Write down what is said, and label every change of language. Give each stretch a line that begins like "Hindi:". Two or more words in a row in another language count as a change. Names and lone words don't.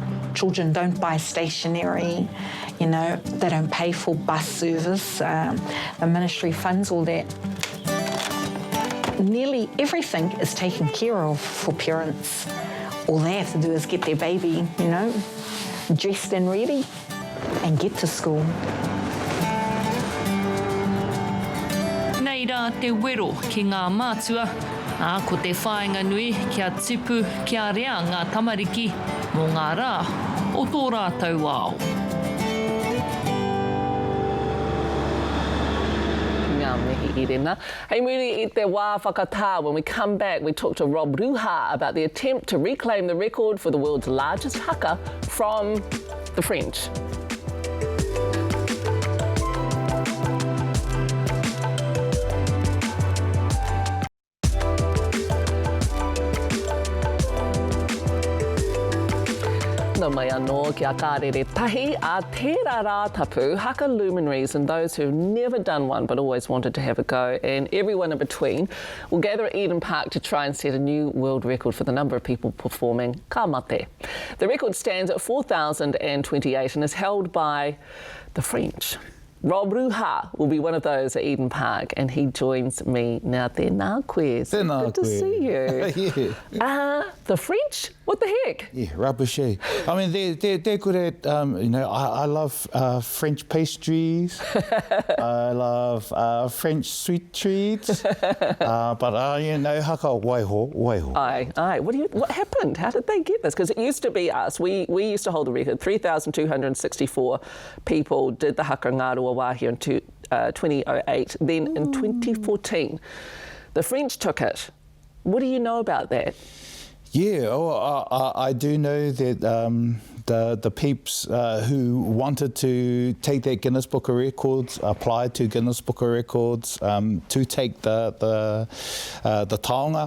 English: Children don't buy stationery, you know, they don't pay for bus service, the ministry funds all that. Nearly everything is taken care of for parents. All they have to do is get their baby, you know, dressed and ready and get to school.
Māori: Nei rā te wero ki ngā mātua, ko te whāinga nui kia tipu kia rea ngā tamariki mō ngā rā o tō rātou ao. Ngā me Mahi Irena. Hei muri I te wā whakatā.
English: When we come back, we talk to Rob Ruha about the attempt to reclaim the record for the world's largest haka from the French.
Māori: No mai anō kia kārere tahi a tērā rā tapu,
English: haka luminaries and those who've never done one but always wanted to have a go, and everyone in between will gather at Eden Park to try and set a new world record for the number of people performing ka mate. The record stands at 4,028 and is held by the French. Rob Ruha will be one of those at Eden Park, and he joins me now. Tēnā koe. So good to see you. Yeah. The French? What the heck? Yeah, rubbish. I mean, they're good at, you know, I love French pastries. I love French sweet treats. But, you know,
Māori: haka waiho.
English: Aye. What happened? How did they get this? Because it used to be us. We used to hold the record. 3,264 people did the haka ngārua wāhi in 2008. Then in 2014, the French took it. What do you know about that? Yeah, I do know that the peeps who wanted to take that Guinness Book of Records applied to Guinness Book of Records to take the taonga.